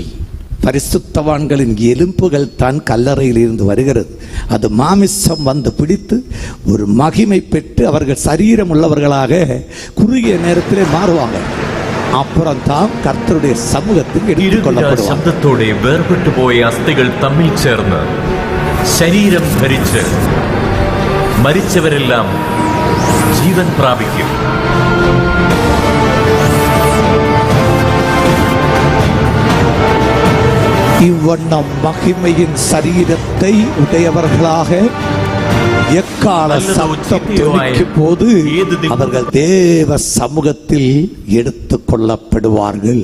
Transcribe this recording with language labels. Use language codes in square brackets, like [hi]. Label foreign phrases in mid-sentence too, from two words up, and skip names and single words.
[ta] பரிசுத்தவான்களின் எலும்புகள் தான் கல்லறையில் இருந்து வருகிறது. அது மாமிசம் வந்து பிடித்து ஒரு மகிமை பெற்று அவர்கள் சரீரம் உள்ளவர்களாக குறுகிய நேரத்திலே மாறுவாங்க. அப்புறம் தான் கர்த்தருடைய சமூகத்தில் எடுத்துக்கொள்ளப்படுவாங்க. [ml] ശബ്ദത്തോടെ വേർപെട്ടു പോയ അസ്ഥികൾ തമ്മിൽ ചേർന്ന് ശരീരം ധരിച്ച് മരിച്ചവരെല്ലാം ജീവൻ പ്രാപിക്കും. [ta] இவ்வண்ணம் மகிமையின் சரீரத்தை உடையவர்களாக எக்கால சத்தம் தொனிக்கும் போது அவர்கள் தேவ சமூகத்தில் எடுத்துக் கொள்ளப்படுவார்கள்.